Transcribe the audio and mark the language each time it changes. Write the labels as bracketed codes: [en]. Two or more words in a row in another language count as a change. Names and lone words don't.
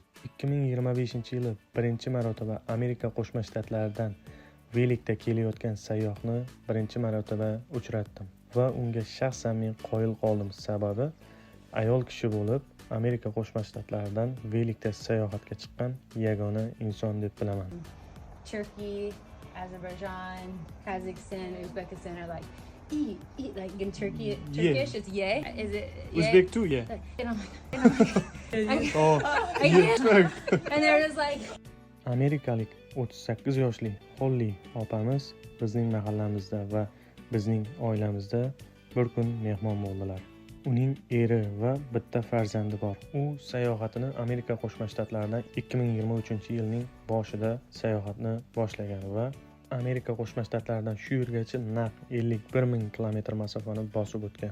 [uz] 2025-yili birinchi marotaba Amerika Qo'shma Shtatlaridan velikda kelayotgan sayyohni birinchi marotaba uchratdim va unga shaxsan men qoyil qoldim. Sababi ayol kishi bo'lib Amerika Qo'shma Shtatlaridan velikda sayohatga chiqqan yagona inson deb bilaman. [en] Turkey, Azerbaijan, Kazakhstan, Uzbekistan are like eat like in Turkish it's ye. Is it ye? Uzbek too, yeah. And I'm like, Oh, and they're just like [uz] Amerikalik 38 yoshli Holly opamiz bizning mahallamizda va bizning oilamizda bir kun mehmon bo'ldilar. Uning eri va bitta farzandi bor. U sayohatini Amerika Qo'shma Shtatlaridan 2023-yilning boshida sayohatni boshlagan va Amerika Qo'shma Shtatlaridan shu yergacha naq 51,000 kilometr masofani bosib o'tgan.